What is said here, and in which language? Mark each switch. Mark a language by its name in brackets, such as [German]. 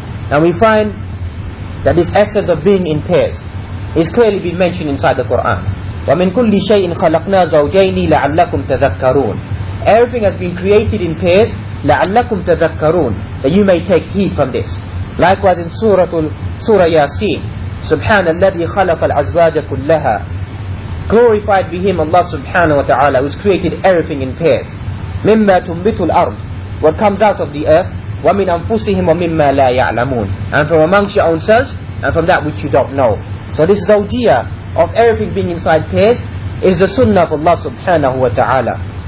[English] And we find that this essence of being in pairs is clearly been mentioned inside the Quran. [Arabic] وَمِن كُلِّ شَيْءٍ خَلَقْنَا زَوْجَيْنِ لَعَلَّكُمْ تَذَكَّرُونَ. [English] Everything has been created in pairs, [Arabic] لَعَلَّكُمْ تَذَكَّرُونَ, [English] that you may take heed from this. Likewise in Surah Yasin, [Arabic] سُبْحَانَ الَّذِي خَلَقَ الْأَزْوَاجَ كُلَّهَا. [English] Glorified be Him, Allah subhanahu wa ta'ala, who's created everything in pairs. [Arabic] مِمَّا تُنْبِتُ الْأَرْضِ, [English] what comes out of the earth, [Arabic] وَمِنْ أَنفُسِهِمْ وَمِمَّا لَا يَعْلَمُونَ, [English] and from amongst your own selves, and from that which you don't know. So this zawjiyah of everything being inside pairs is the sunnah of Allah subhanahu wa ta'ala.